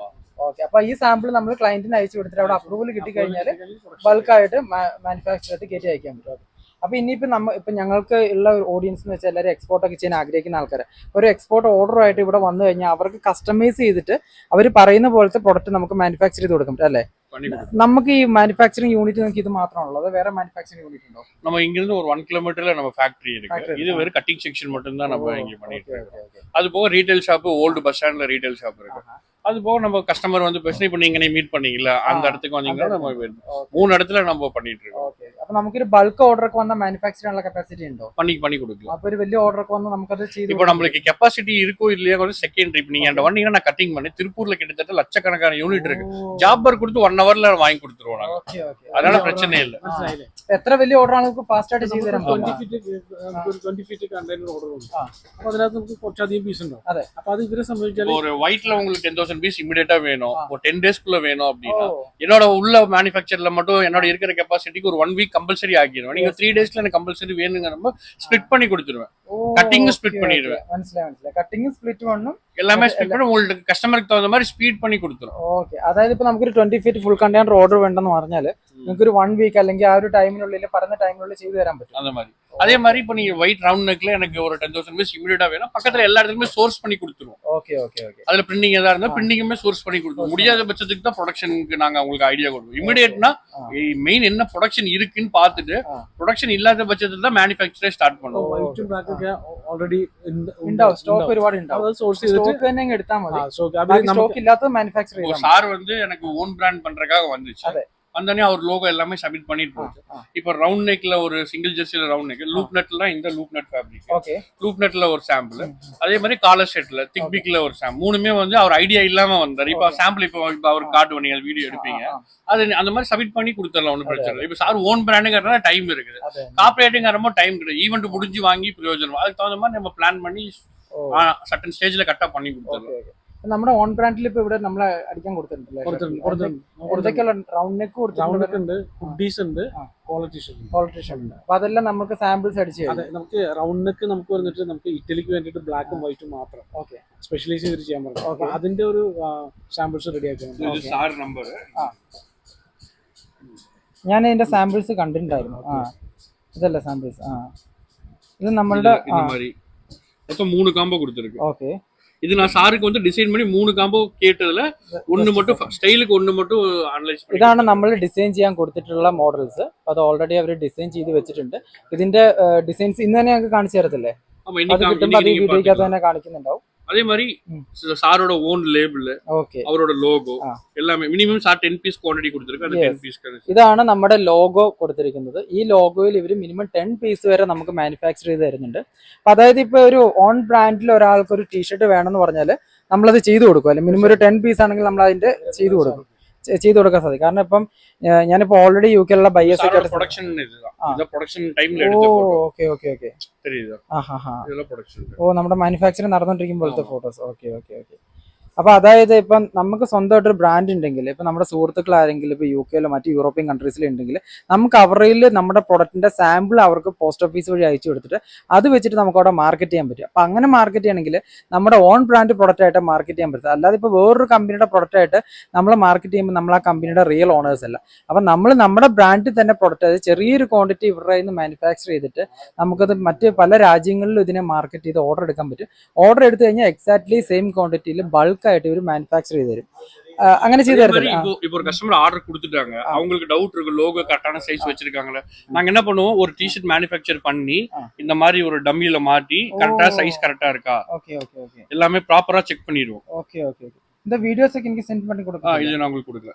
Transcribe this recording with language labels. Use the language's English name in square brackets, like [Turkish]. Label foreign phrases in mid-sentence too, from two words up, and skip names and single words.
[Malayalam] ഓക്കെ, അപ്പൊ ഈ സാമ്പിൾ നമ്മൾ ക്ലയന്റിന് അയച്ചു കൊടുത്തിട്ട് അവിടെ അപ്രൂവൽ കിട്ടി കഴിഞ്ഞാൽ ബൾക്കായിട്ട് മാനുഫാക്ചർ ആയിട്ട് കയറ്റി അയക്കാൻ പറ്റും. അപ്പൊ ഇനിയിപ്പോ ഞങ്ങൾക്ക് ഉള്ള ഒരു ഓഡിയൻസ് എന്ന് വെച്ചാൽ എല്ലാവരും എക്സ്പോർട്ട് ഒക്കെ ചെയ്യാൻ ആഗ്രഹിക്കുന്ന ആൾക്കാർ ഒരു [English] export order [Malayalam] ഇവിടെ വന്നു കഴിഞ്ഞാൽ അവർക്ക് കസ്റ്റമൈസ് ചെയ്തിട്ട് അവർ പറയുന്ന പോലത്തെ പ്രൊഡക്റ്റ് നമുക്ക് മാനുഫാക്ചർ ചെയ്ത് കൊടുക്കും അല്ലേ? നമുക്ക് ഈ [English] manufacturing unit [Malayalam] നമുക്ക് ഇത് മാത്രമാണല്ലോ, അത് വേറെ [English] manufacturing unit [Malayalam] ഉണ്ടോ? [Tamil] நம்ம இங்கிருந்து ஒரு 1 கிலோமீட்டர்ல நம்ம ஃபேக்டரி இருக்கு. இது வெறும் [English] cutting section [Tamil] மட்டும் தான் நம்ம இங்க பண்ணிட்டு இருக்கோம். அது போக [English] retail shop, old bus stand retail shop [Tamil] இருக்கு. அது போக நம்ம கஸ்டமர் வந்து பேசி இப்போ நீங்க மீட் பண்ணீங்களா அந்த இடத்துக்கு வந்தீங்கன்னா நம்ம 3 இடத்துல நம்ம பண்ணிட்டு இருக்கோம். [Malayalam] അപ്പൊ നമുക്കൊരു [English] bulk order [Malayalam] ഒക്കെ വന്ന മാനുഫാക്ചർ ചെയ്യാനുള്ള കപ്പാസിറ്റി ഉണ്ടോ? [Tamil] பண்ணி கொடுக்கலாம். [Malayalam] അപ്പൊ ഒരു വലിയ ഓർഡർ ഒക്കെ വന്ന് നമുക്കത് ചെയ്ത് [Tamil] இப்போ நம்மளுக்கு கெப்பாசிட்டி இருக்கோ இல்லையா கொஞ்சம் செகண்டரி. இப்போ நீங்க வந்தீங்கன்னா நான் கட்டிங் பண்ணி திருப்பூர்ல கிட்டத்தட்ட லட்சக்கணக்கான யூனிட் இருக்கு. ஜாப்பர் கொடுத்து 1 hourல வாங்கி கொடுத்துருவோம் நாங்க. அதனால பிரச்சனை இல்ல. [Malayalam] എത്ര വലിയ ഓർഡർ ആണ് നമുക്ക് ഫാസ്റ്റ് ആയിട്ട് ചെയ്തു തരാൻ പറ്റും? 20 [English] feet container order [Malayalam] ഉണ്ട്. അപ്പൊ അതിനകത്ത് നമുക്ക് കുറച്ചധികം പീസ് ഉണ്ടാവും. അതെ, അപ്പൊ അത് ഇവരെ സംബന്ധിച്ചാൽ [Tamil] ஒரு ஒயிட்ல உங்களுக்கு 10,000 பீஸ் இமிடியேட்டா வேணும், ஒரு 10 டேஸ்க்குள்ள வேணும் அப்படின்னா என்னோட உள்ள மேனுஃபேக்சர்ல மட்டும் என்னோட இருக்கிற கெப்பாசிட்டிக்கு ஒரு 1 [English] week compulsory [Tamil] ஆக்கிடுவேன். நீங்க 3 டேஸ்ல எனக்கு கம்பல்சரி வேணுங்க நம்ம ஸ்ப்ளிட் பண்ணி கொடுத்துருவேன். [English] cutting split [Tamil] பண்ணிடுவேன். [Malayalam] മനസ്സിലായി. [English] cutting split one [Tamil] எல்லாமே ஸ்ப்ளிட் பண்ணி உங்களுக்கு கஸ்டமருக்கு தகுந்த மாதிரி ஸ்பீட் பண்ணி കൊടുத்துரும். [Malayalam] ഓക്കെ, അതായത് ഇപ്പൊ നമുക്കൊരു 20 [English] feet full container order [Malayalam] വേണ്ടെന്ന് പറഞ്ഞാൽ നിങ്ങൾക്ക് ഒരു 1 വീക്ക് അല്ലെങ്കിൽ ആ ഒരു ടൈമിനുള്ളിൽ പറഞ്ഞ ടൈമിനുള്ളിൽ ചെയ്തു തരാൻ പറ്റും. [Tamil] அந்த மாதிரி அதே மாதிரி இப்போ நீங்க [English] white round neck [Tamil] எனக்கு ஒரு 10,000 பீஸ் இமிடியேட்டா வேணும், பக்கத்துல எல்லா இடத்துலயுமே சோர்ஸ் பண்ணி கொடுத்துருவோம். ஓகே. அதுல பிரிண்டிங் ஏதா இருந்தா பிரிண்டிங்குமே சோர்ஸ் பண்ணி கொடுத்துருவோம். முடியாத பட்சத்துக்கு தான் ப்ரொடக்ஷனுக்கு நாங்க உங்களுக்கு ஐடியா கொடுப்போம். இமிடியேட்னா மெயின் என்ன ப்ரொடக்ஷன் இருக்குன்னு பார்த்துட்டு ப்ரொடக்ஷன் இல்லாத பட்சத்துல தான் மேனுஃபேக்சரே ஸ்டார்ட் பண்ணுவோம். [Malayalam] ഓൾറെഡി ഉണ്ടാവും, സ്റ്റോക്ക് ഒരുപാട് ഉണ്ടാവും. സോഴ്സ് ചെയ്തിട്ട് സ്റ്റോക്ക് തന്നെ എടുത്താൽ മതി. സ്റ്റോക്ക് ഇല്ലാത്ത മാനുഫാക്ചർ ചെയ്യാം. [Tamil] சார் வந்து எனக்கு [English] own brand [Tamil] பண்றதுக்காக வந்துச்சு. வந்தோடனே அவர் லோகோ எல்லாமே சப்மிட் பண்ணிட்டு போச்சு. இப்போ [English] round neck [Tamil] ஒரு [English] single jersey round neck, loop net [Tamil] இந்த [English] loop net fabric, loop net [Tamil] ஒரு சாம்பிள், அதே மாதிரி காலர் செட்ல திக் பிக்ல ஒரு சாம்பிள், மூணுமே வந்து அவர் ஐடியா இல்லாம வந்தார். இப்போ சாம்பிள் இப்போ அவர் காட்டுவோம், நீங்க வீடியோ எடுப்பீங்க, அது அந்த மாதிரி சப்மிட் பண்ணி கொடுத்துடலாம், ஒன்றும் பிரச்சனை இல்லை. இப்போ சார் [English] own brand [Tamil] டைம் இருக்குது, கார்பரேட்டுங்கிறப்போ டைம் கிடையாது. ஈவெண்ட் முடிஞ்சு வாங்கி பிரயோஜனம், அதுக்கு தகுந்த மாதிரி நம்ம பிளான் பண்ணி [English] sudden stage [Tamil] கரெக்டா பண்ணி கொடுத்துடலாம். [Malayalam] നമ്മുടെ [English] own brand [Malayalam] ഇപ്പൊ ഇവിടെ നമ്മളെ അടിക്കാൻ കൊടുത്തിട്ടുണ്ടല്ലോ. [English] round neck [Malayalam] ഉണ്ട്, ഹുഡീസ് ഉണ്ട്, ക്വാളിറ്റീഷൻ ഉണ്ട്. അപ്പൊ അതെല്ലാം നമുക്ക് സാമ്പിൾസ് അടിച്ച് അതെ, നമുക്ക് [English] round neck [Malayalam] നമുക്ക് വന്നിട്ട് നമുക്ക് ഇറ്റലിക്ക് വേണ്ടിയിട്ട് ബ്ലാക്കും വൈറ്റും മാത്രം സ്പെഷ്യലൈസ് ചെയ്തിട്ട് ചെയ്യാൻ പറ്റും. അതിന്റെ ഒരു സാമ്പിൾസ് റെഡി ആക്കണം. ഞാൻ ഇതിന്റെ സാമ്പിൾസ് കണ്ടിട്ടുണ്ടായിരുന്നു. ഇതല്ല സാമ്പിൾസ്. ഇത് നമ്മളുടെ [Tamil] 3 காம்போ கொடுத்திருக்கு. ഓക്കെ, இது நான் சாருக்கு வந்து டிசைன் பண்ணி 3 காம்போ கேட்டதுல ஒன்னு மட்டும் സ്റ്റൈലുக்கு ஒன்னு மட்டுം അനലൈസ് பண்ணி [Malayalam] ഇതാണ് നമ്മൾ ഡിസൈൻ ചെയ്യാൻ കൊടുത്തിട്ടുള്ള മോഡൽസ്. അത് ഓൾറെഡി അവർ ഡിസൈൻ ചെയ്ത് വെച്ചിട്ടുണ്ട്. ഇതിന്റെ ഡിസൈൻസ് ഇന്ന് തന്നെ ഞങ്ങൾക്ക് കാണിച്ചു തരത്തില്ലേ? [Tamil] ஆமா [Malayalam] അത് കിട്ടുമ്പോൾ അത് ഈ വീഡിയോക്കകത്ത് തന്നെ കാണിക്കുന്നുണ്ടാവും. [Tamil] அதே மாதிரி சாரோட ஓன் லேபிள், ഓക്കെ, அவரோட லோகோ ആ. எல்லாமே மினிமம் சார் 10 பீஸ் குவாண்டிட்டி கொடுத்திருக்கு. அந்த 10 பீஸ் [Malayalam] ഇതാണ് നമ്മുടെ ലോഗോ കൊടുത്തിരിക്കുന്നത്. ഈ ലോഗോയിൽ ഇവർ മിനിമം 10 പീസ് വരെ നമുക്ക് മാനുഫാക്ചർ ചെയ്ത് തരുന്നുണ്ട്. അപ്പൊ അതായത് ഇപ്പൊ ഒരു [English] own brand [Malayalam] ഒരാൾക്ക് ഒരു ടീഷർട്ട് വേണമെന്ന് പറഞ്ഞാൽ നമ്മളത് ചെയ്തു കൊടുക്കും. അല്ലെ മിനിമം ഒരു 10 പീസ് ആണെങ്കിൽ നമ്മൾ അതിന്റെ ചെയ്തു കൊടുക്കാൻ സാധിക്കും. കാരണം ഇപ്പം ഞാനിപ്പോ ഓൾറെഡി യു കെയിലുള്ള ബയേഴ്സ് ഒക്കെ [Tamil] ப்ரொடக்ஷன் இதுதான். இந்த ப்ரொடக்ஷன் டைம்ல எடுத்த போட்டோ. [English] okay okay okay, [Tamil] தெரியுதா? இதெல்லாம் ப்ரொடக்ஷன். [Malayalam] നമ്മുടെ മാനുഫാക്ചറിങ് നടന്നുകൊണ്ടിരിക്കുമ്പോഴത്തെ ഫോട്ടോസ്. [English] okay okay okay. [Malayalam] അപ്പൊ അതായത് ഇപ്പം നമുക്ക് സ്വന്തമായിട്ടൊരു ബ്രാൻഡ് ഉണ്ടെങ്കിൽ, ഇപ്പൊ നമ്മുടെ സുഹൃത്തുക്കൾ ആരെങ്കിലും ഇപ്പൊ യു കെയിലോ മറ്റ് [English] European countries [Malayalam] ഉണ്ടെങ്കിൽ നമുക്ക് അവരിൽ നമ്മുടെ പ്രൊഡക്റ്റിന്റെ സാമ്പിൾ അവർക്ക് [English] post office [Malayalam] വഴി അയച്ചു കൊടുത്തിട്ട് അത് വെച്ചിട്ട് നമുക്ക് അവിടെ മാർക്കറ്റ് ചെയ്യാൻ പറ്റും. അപ്പൊ അങ്ങനെ മാർക്കറ്റ് ചെയ്യണമെങ്കിൽ നമ്മുടെ [English] own brand product [Malayalam] ആയിട്ട് മാർക്കറ്റ് ചെയ്യാൻ പറ്റും. അല്ലാതെ ഇപ്പൊ വേറൊരു കമ്പനിയുടെ പ്രൊഡക്റ്റ് ആയിട്ട് നമ്മൾ മാർക്കറ്റ് ചെയ്യുമ്പോൾ നമ്മൾ ആ കമ്പനിയുടെ [English] real owners [Malayalam] അല്ല. അപ്പൊ നമ്മൾ നമ്മുടെ ബ്രാൻഡിൽ തന്നെ പ്രൊഡക്റ്റ്, അതായത് ചെറിയൊരു ക്വാണ്ടിറ്റി ഇവരുടെ നിന്ന് മാനുഫാക്ചർ ചെയ്തിട്ട് നമുക്കത് മറ്റ് പല രാജ്യങ്ങളിലും ഇതിനെ മാർക്കറ്റ് ചെയ്ത് ഓർഡർ എടുക്കാൻ പറ്റും. ഓർഡർ എടുത്തു കഴിഞ്ഞാൽ [English] exactly same quantity [Malayalam] ബൾക്ക് ആയിട്ട് ഇവർ മാനുഫാക്ചർ ചെയ്ത് തരും. അങ്ങനെ ചെയ്തു തരത്തില്ല. [Tamil] இப்போ ஒரு [English] customer order [Tamil] கொடுத்துட்டாங்க, அவங்களுக்கு டவுட் இருக்கு, லோகோ [English] correct size [Tamil] வச்சிருக்காங்களே. நாங்க என்ன பண்ணுவோம், ஒரு டிஷர்ட் மேனுஃபேக்சர் பண்ணி இந்த மாதிரி ஒரு டம்மியில மாட்டி கரெக்டா [English] size correct [Tamil] இருக்கா, [English] okay okay okay, [Tamil] எல்லாமே ப்ராப்பரா செக் பண்ணிடுவோம். [English] okay okay okay. [Tamil] இந்த வீடியோஸ் எனக்கு சென்ட் பண்ணி கொடுங்க. இது நான் உங்களுக்கு கொடுக்கலாம்.